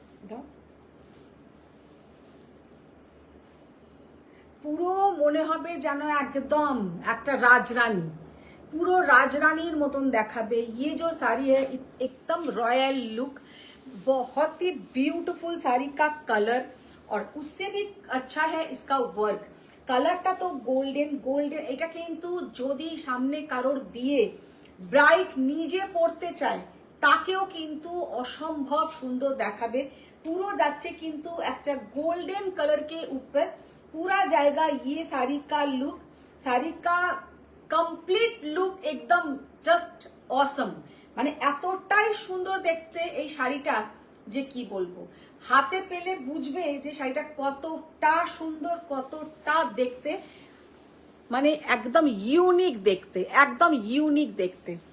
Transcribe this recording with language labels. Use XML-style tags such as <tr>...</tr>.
<bn>দাও। পুরো মনে হবে যেন একদম একটা রাজরানী, পুরো রাজরাनीर মতন দেখাবে।</bn> <hi>ये जो साड़ी है एकदम रॉयल लुक, बहुत ही ब्यूटीफुल साड़ी का कलर, और उससे भी अच्छा है इसका वर्क।</hi> <bn>কালারটা তো গোল্ডেন গোল্ডেন। এটা কিন্তু যদি সামনে কারোর বিয়ে ব্রাইড নিজে পরতে চায় তাকেও কিন্তু অসম্ভব সুন্দর দেখাবে। পুরো যাচ্ছে কিন্তু একটা গোল্ডেন</bn> <hi>कलर के ऊपर पूरा जाएगा ये साड़ी का लुक। साड़ी का</hi> <bn>কমপ্লিট লুক একদম জাস্ট অসম, মানে এতটাই সুন্দর দেখতে এই শাড়িটা যে কি বলবো। হাতে পেলে বুঝবে যে শাড়িটা কতটা সুন্দর, কতটা দেখতে, মানে একদম ইউনিক দেখতে, একদম ইউনিক দেখতে।</bn>